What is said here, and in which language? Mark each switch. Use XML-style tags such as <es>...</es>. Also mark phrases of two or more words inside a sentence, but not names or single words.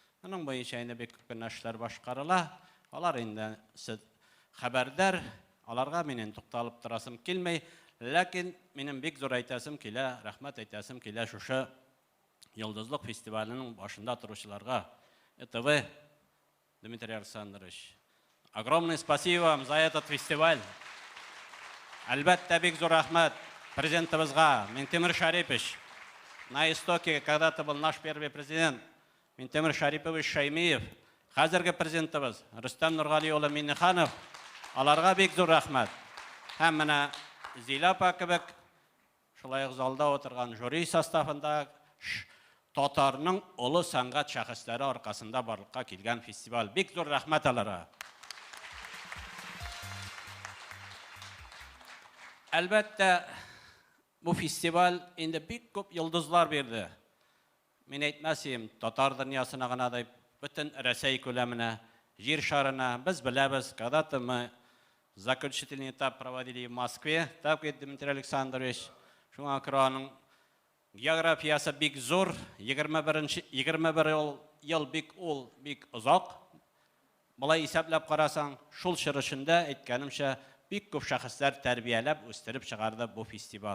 <tt>Аның бойынша инде бик күп эшләр башкарыла. Алар инде сез хәбәрдар. Аларга минем тукталып торасым килмәй, ләкин минем бик зур әйтәсем килә, рәхмәт әйтәсем килә шушы Йолдызлык фестиваленең башында торучыларга.</tt> <ru>ЭТВ, Дмитрий Александрович, огромное спасибо вам за этот фестиваль.</ru> <tt>Әлбәттә бик зур рәхмәт президентыбызга, Минтимер Шарипович.</tt> <ru>На истоке когда-то был наш первый президент, Минтимер Шарипович Шаймиев.</ru> <tt>Хәзерге президентыбыз, Рөстәм Нургали улы Миннеханов. Аларга бик зур рәхмәт. Һәм менә Зилә апа кебек, шулай ук залда отырган жюри составында Татарның олы сәнгать шәхесләре аркасында барлыкка килгән фестиваль. Бик зур рәхмәт аларга. Әлбәттә, бу фестиваль инде бик күп йолдызлар бирде. Мин әйтмәсем, татар дөньясына гына да, бөтен Рәсәй күләменә, җир шарына, без беләбез,</tt> <ru>когда-то мы заключительный этап проводили в Москве,</ru> <tt>так ки Дмитрий Александрович, шуңа күрә аның географиясы бик зур, 21 ел бик озак. Булай исәпләп карасаң, шул чырышында әйткәнемчә бик күп шәхесләр тәрбияләп, үстереп чыгарды бу фестиваль.</tt>